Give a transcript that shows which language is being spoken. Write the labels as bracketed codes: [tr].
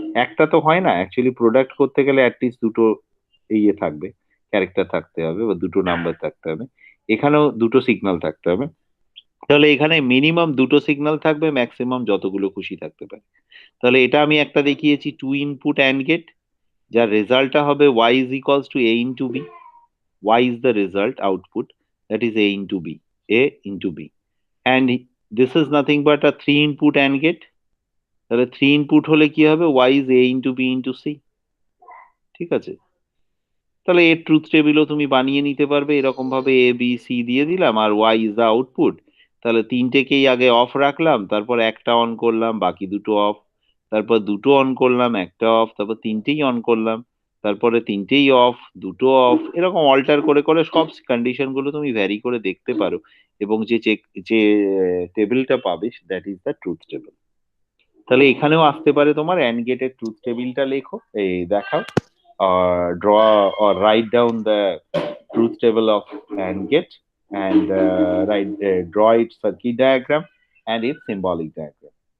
[bn] একটা তো হয় না, অ্যাকচুয়ালি প্রোডাক্ট করতে গেলে অ্যাটলিস্ট দুটো ইয়ে থাকবে, ক্যারেক্টার থাকতে হবে বা দুটো নাম্বার থাকতে হবে। এখানেও দুটো সিগন্যাল থাকতে হবে। তাহলে এখানে মিনিমাম দুটো সিগন্যাল থাকবে, ম্যাক্সিমাম যতগুলো খুশি থাকতে পারে। তাহলে এটা আমি একটা দেখিয়েছি টু ইনপুট অ্যান্ড গেট, যার রেজাল্টটা হবে [en] y is equals to a into b। y is the result output, that is a into b, a into b, and this is nothing but a three input and gate। [bn] তাহলে three input হলে কি হবে, [en] y is a into b into c। [bn] ঠিক আছে? তাহলে এর truth টেবিলও তুমি বানিয়ে নিতে পারবে এরকম ভাবে, এ বি সি দিয়ে দিলাম আর [en] y is the output। [bn] তাহলে তিনটেকেই আগে অফ রাখলাম, তারপর একটা অন করলাম, বাকি দুটো অফ। তারপর দুটো অন করলাম, একটা অফ, তারপর তিনটেই অন করলাম, তারপরে তিনটেই অফ, দুটো অফ। এরকম অল্টার করে করে সব কন্ডিশন গুলো তুমি ভ্যারি করে দেখতে পারো, এবং যে যে টেবিলটা পাবে [en] That is the truth table. [bn] তাহলে এখানেও আসতে পারে তোমার অ্যান্ড গেটের ট্রুথ টেবিলটা লেখো, এই দেখাও, [en] draw or write down the truth table of AND gate, and draw its circuit diagram and its symbolic diagram।